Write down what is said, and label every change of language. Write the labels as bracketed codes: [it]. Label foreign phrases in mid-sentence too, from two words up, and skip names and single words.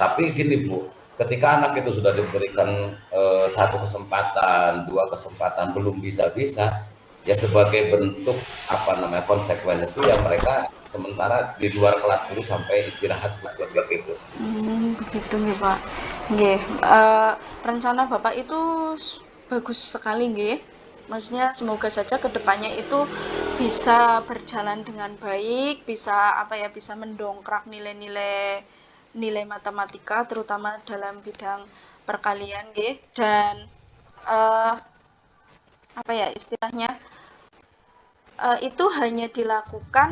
[id] Tapi gini Bu, ketika anak itu sudah diberikan satu kesempatan, dua kesempatan, belum bisa-bisa, ya sebagai bentuk konsekuensi yang mereka sementara di luar kelas dulu sampai istirahat seperti itu. Begitu nggih Pak. Nggih, rencana Bapak itu bagus sekali nggih. Maksudnya semoga saja kedepannya itu bisa berjalan dengan baik, bisa mendongkrak nilai matematika terutama dalam bidang perkalian nggih, dan uh, istilahnya itu hanya dilakukan